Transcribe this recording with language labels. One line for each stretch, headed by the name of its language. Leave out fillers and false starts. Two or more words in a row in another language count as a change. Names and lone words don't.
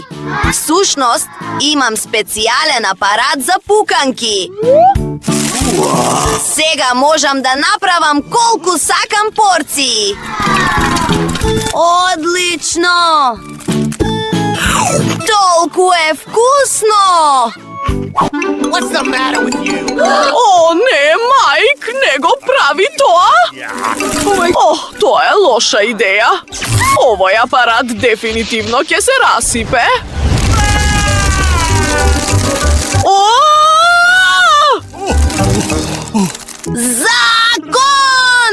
Macedonian: Всушност, имам специјален апарат за пуканки. Сега можам да направам колку сакам порции. Одлично! Толку е вкусно!
English: What's the matter with you?
Macedonian: О, не, Мајк, не го прави тоа! О, тоа е лоша идеја. Овој апарат дефинитивно ќе се расипе. О! Закон!